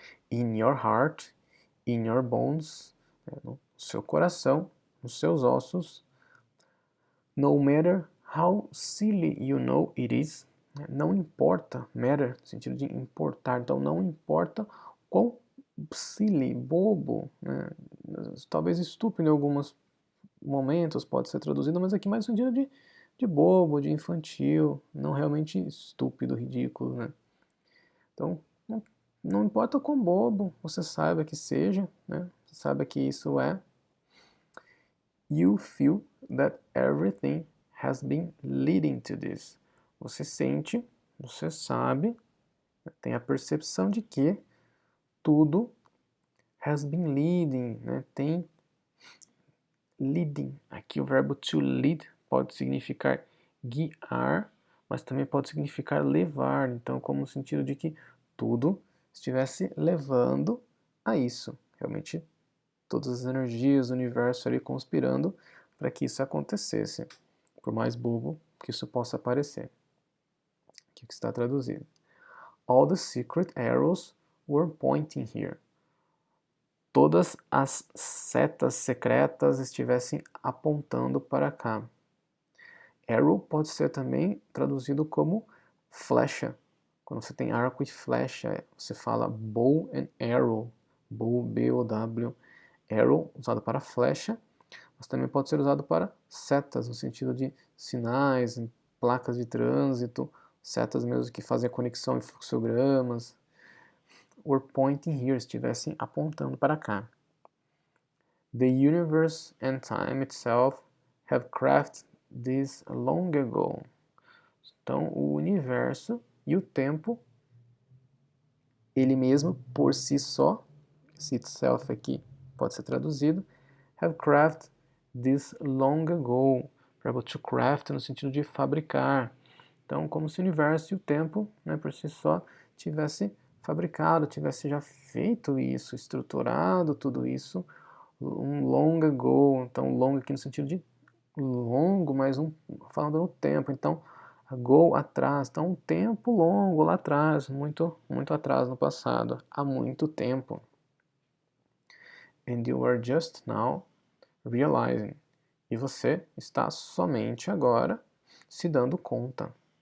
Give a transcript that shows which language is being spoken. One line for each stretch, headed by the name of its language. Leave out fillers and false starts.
English: In your heart, in your bones,
Portuguese: no seu coração, nos seus ossos,
English: no matter how silly you know it is,
Portuguese: não importa, matter, no sentido de importar, então não importa quão silly, bobo, né? Talvez estúpido em alguns momentos pode ser traduzido, mas aqui mais no sentido de bobo, de infantil, não realmente estúpido, ridículo, né? Então, não importa quão bobo você saiba que seja, né? Você saiba que isso é,
English: you feel that everything has been leading to this.
Portuguese: Você sente, você sabe, tem a percepção de que tudo
English: has been leading,
Portuguese: né? Tem leading. Aqui o verbo to lead pode significar guiar, mas também pode significar levar. Então, como no sentido de que tudo estivesse levando a isso. Realmente, todas as energias do universo ali conspirando para que isso acontecesse. Por mais bobo que isso possa parecer. Aqui que está traduzido.
English: All the secret arrows were pointing here.
Portuguese: Todas as setas secretas estivessem apontando para cá. Arrow pode ser também traduzido como flecha, Quando você tem arco e flecha, você fala
English: bow and arrow.
Portuguese: Bow, B-O-W, arrow, usado para flecha, mas também pode ser usado para setas, no sentido de sinais, placas de trânsito, setas mesmo que fazem a conexão em fluxogramas,
English: or pointing here,
Portuguese: estivessem apontando para cá.
English: The universe and time itself have crafted this long ago.
Portuguese: Então, o universo e o tempo, ele mesmo, por si só, esse itself aqui pode ser traduzido,
English: have crafted this long ago.
Portuguese: Verbo to craft no sentido de fabricar. Então, como se o universo e o tempo, né, por si só, tivesse fabricado, tivesse já feito isso, estruturado tudo isso, um
English: long ago.
Portuguese: Então, long aqui no sentido de longo, mas falando no tempo. Então, ago, atrás. Então, um tempo longo lá atrás, muito, muito atrás no passado, há muito tempo.
English: And you are just now realizing.
Portuguese: E você está somente agora se dando conta.